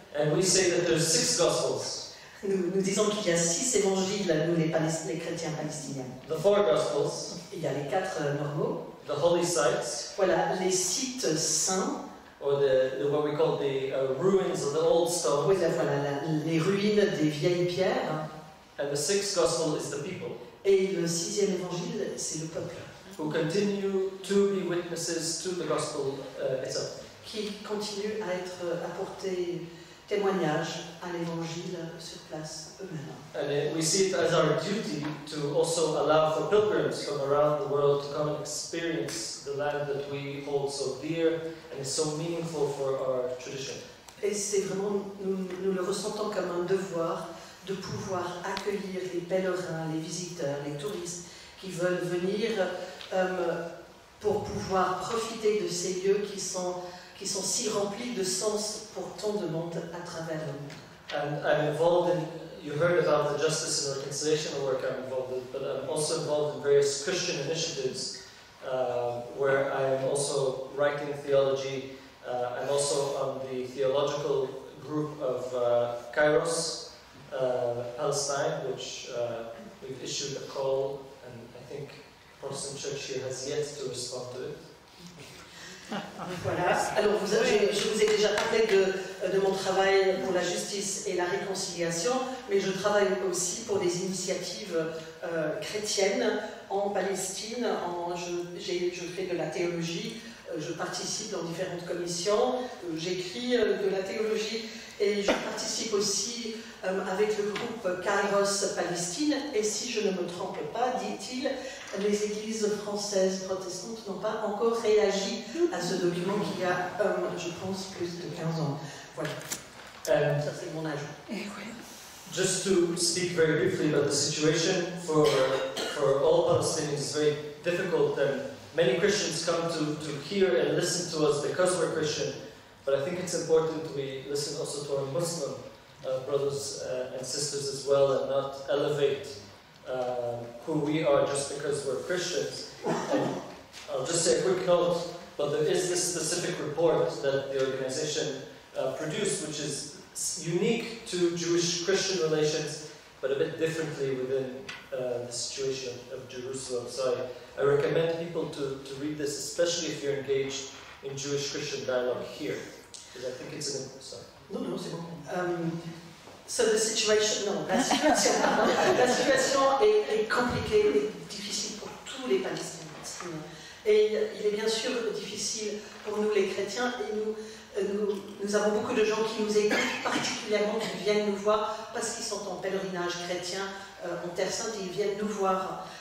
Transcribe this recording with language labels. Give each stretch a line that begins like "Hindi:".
English: And we say that there's 6 Gospels.
French: nous disons qu'il y a 6 évangiles, nous les chrétiens palestiniens.
English: The 4 Gospels,
French: Il y a les 4 normaux.
English: the holy sites,
French: Voilà, les sites saints.
English: or what we call the ruins of the old stone.
French: Oui, voilà, les ruines des vieilles pierres.
English: And the 6th Gospel is the people,
French: Et le 6e évangile, c'est le peuple,
English: who continue to be witnesses to the Gospel itself.
French: qui continue à porter témoignage à l'évangile sur place eux-mêmes.
English: And we see it as our duty to also allow for pilgrims from around the world to come and experience the land that we hold so dear and is so meaningful for our tradition.
French: Et c'est vraiment, nous le ressentons comme un devoir de pouvoir accueillir les pèlerins, les visiteurs, les touristes qui veulent venir pour pouvoir profiter de ces lieux qui sont si remplis de sens pour tant de monde à travers le monde.
English: And I'm involved in, you heard about the justice and reconciliation work I'm involved in, but I'm also involved in various Christian initiatives where I am also writing theology. I'm also on the theological group of Kairos, Palestine, which we've issued a call, and I think Protestant Church here has yet to respond to it.
French: Voilà. Alors, je vous ai déjà parlé de mon travail pour la justice et la réconciliation, mais je travaille aussi pour des initiatives chrétiennes en Palestine. Je fais de la théologie, je participe dans différentes commissions, j'écris de la théologie et je participe aussi avec le groupe Kairos Palestine. Et si je ne me trompe pas, dit-il, les églises françaises protestantes n'ont pas encore réagi à ce document qui a, je pense, plus de 15 ans. Voilà. Ça, c'est mon ajout.
English: Just to speak very briefly about the situation for all Palestinians is very difficult, and many Christians come to hear and listen to us because we're Christian, but I think it's important we listen also to our Muslim brothers and sisters as well, and not elevate who we are just because we're Christians. And I'll just say a quick note, but there is this specific report that the organization produced, which is unique to Jewish-Christian relations, but a bit differently within the situation of Jerusalem. So I recommend people to read this, especially if you're engaged in Jewish-Christian dialogue here, because I think it's an important.
French: Non, c'est bon.
English: So the situation,
French: la situation est compliquée et difficile pour tous les Palestiniens. Et il est bien sûr difficile pour nous les chrétiens, et nous avons beaucoup de gens qui nous écoutent, particulièrement qui viennent nous voir parce qu'ils sont en pèlerinage chrétien en Terre Sainte, ils viennent nous voir.